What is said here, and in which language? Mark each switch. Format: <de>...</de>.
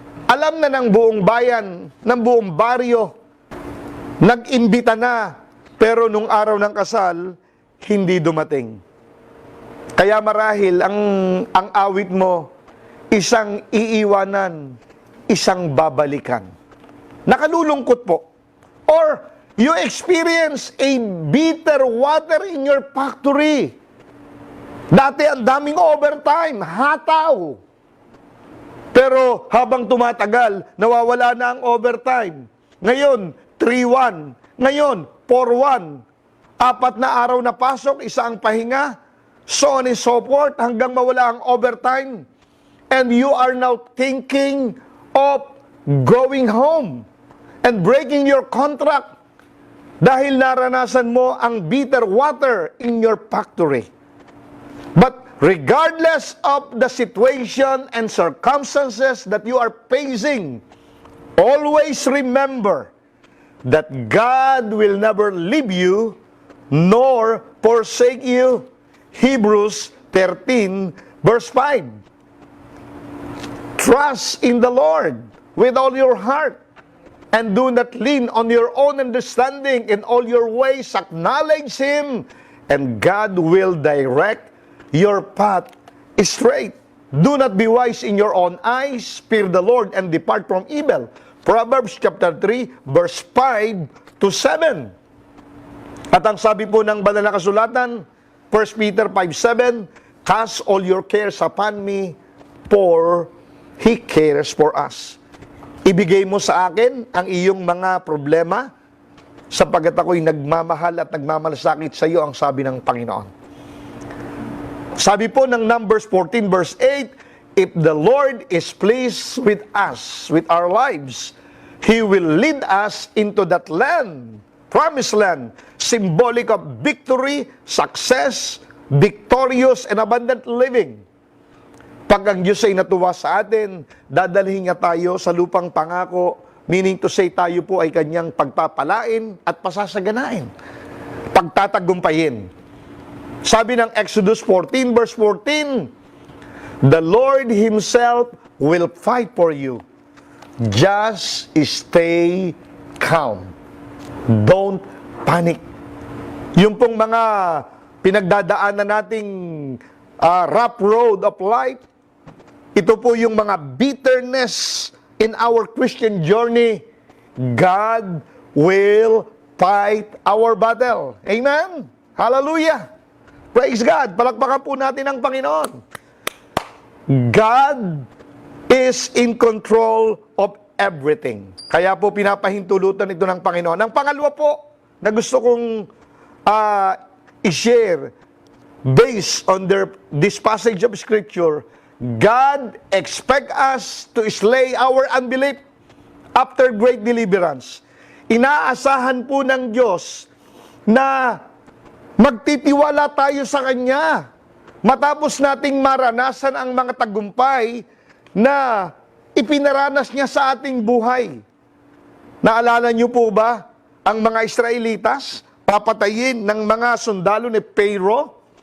<tl>Alam na ng buong bayan, ng buong baryo, nag-imbita na, pero nung araw ng kasal, hindi dumating. Kaya marahil, ang awit mo, isang iiwanan, isang babalikan. Nakalulungkot po.</tl> <en>Or, you experience a bitter water in your factory.</en> <tl>Dati ang daming overtime, hataw. Pero habang tumatagal, nawawala na ang overtime. Ngayon, 3-1. Ngayon, 4-1. 4 na araw na pasok, isa ang pahinga.</tl> <en>So on and so forth,</en> <tl>hanggang mawala ang overtime.</tl> <en>And you are now thinking of going home and breaking your contract</en> <tl>dahil naranasan mo ang</tl> <en>bitter water in your factory. But regardless of the situation and circumstances that you are facing, always remember that God will never leave you nor forsake you. Hebrews 13 verse 5. Trust in the Lord with all your heart, and do not lean on your own understanding. In all your ways acknowledge Him, and God will direct your path straight. Do not be wise in your own eyes. Fear the Lord and depart from evil. Proverbs chapter 3 verse 5 to 7.</en> <tl>At ang sabi po ng banal na kasulatan, 1 Peter 5:7,</tl> <en>cast all your cares upon me, for He cares for us.</en> <tl>Ibigay mo sa akin ang iyong mga problema, sapagkat ako'y nagmamahal at nagmamalasakit sa iyo, ang sabi ng Panginoon. Sabi po ng</tl> <en>Numbers 14 verse 8, if the Lord is pleased with us, with our lives, He will lead us into that land, promised land, symbolic of victory, success, victorious, and abundant living.</en> <tl>Pag ang Diyos ay natuwa sa atin, dadalhin niya tayo sa lupang pangako,</tl> <en>meaning to say</en> <tl>tayo po ay kanyang pagpapalain at pasasaganain, pagtatagumpayin. Sabi ng</tl> <en>Exodus 14 verse 14, the Lord Himself will fight for you. Just stay calm. Don't panic.</en> <tl>Yung pong mga pinagdadaanan nating</tl> <en>rough road of life,</en> <tl>ito po yung mga bitterness</tl> <en>in our Christian journey. God will fight our battle. Amen? Hallelujah! Praise God!</en> <tl>Palakpakan po natin ang Panginoon.</tl> <en>God is in control of everything.</en> <tl>Kaya po pinapahintulutan ito ng Panginoon. Ang pangalawa po na gusto kong i-share</tl> <en>based on this passage of Scripture, God expect us to slay our unbelief after great deliverance.</en> <tl>Inaasahan po ng Diyos na magtitiwala tayo sa Kanya matapos nating maranasan ang mga tagumpay na ipinaranas niya sa ating buhay. Naalala niyo po ba ang mga Israelitas papatayin ng mga sundalo ni Pharaoh?</tl>